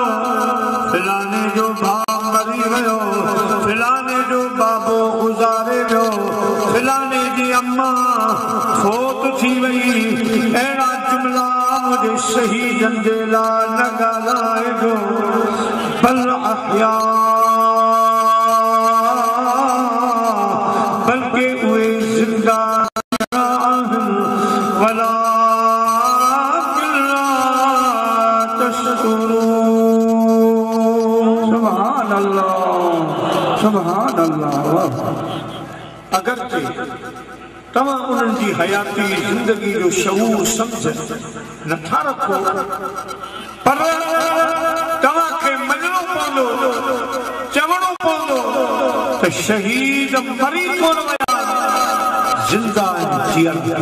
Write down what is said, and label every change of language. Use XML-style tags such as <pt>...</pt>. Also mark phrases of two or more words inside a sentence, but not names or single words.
<sd>फिलाने जो भाउ मरी वियो, फिलाने जो बाबो गुज़ारे वियो, फिलाने जी अम्मा फोत थी वई। अहिड़ा जुमिला मुंहिंजे शहीदनि जे लाइ न ॻाल्हाइजो।</sd> <ar>بل أحياء,</ar> <sd>बल्कि उहे ज़िंदा आहिनि। वला</sd> <ar>سبحان الله، سبحان الله.</ar> <sd>अगरचे तव्हां उन्हनि जी हयाती ज़िंदगी जो शऊर सम्झ नथा रखो, पर तव्हांखे मञणो पवंदो, चवणो पवंदो त शहीद मरी कोन विया, ज़िंदा जिया।</sd>